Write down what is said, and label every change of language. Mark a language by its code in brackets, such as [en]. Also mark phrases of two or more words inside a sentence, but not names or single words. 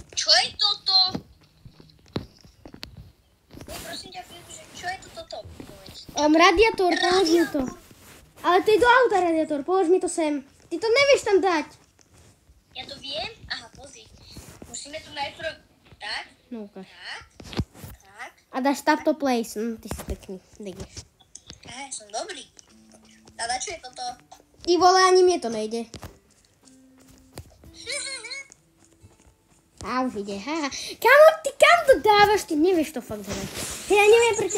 [sk] Čo je toto? Prosím ťa, že čo je toto? Radiátor, polož mi to. Ale to je do auta radiátor, polož mi to sem. Ty to nevieš tam dať. Ja to viem? Aha, pozri. Musíme tu najprv... Tak, No ukáž. tak. A dáš [en] tap to place. [sk] Ty si pekný, degeš. Som dobrý. A čo je toto? Ty vole, ani mne to nejde. A už ide, haha. Ty kam to dávaš? Ty nevieš to fakt hrať. Ja neviem prečo.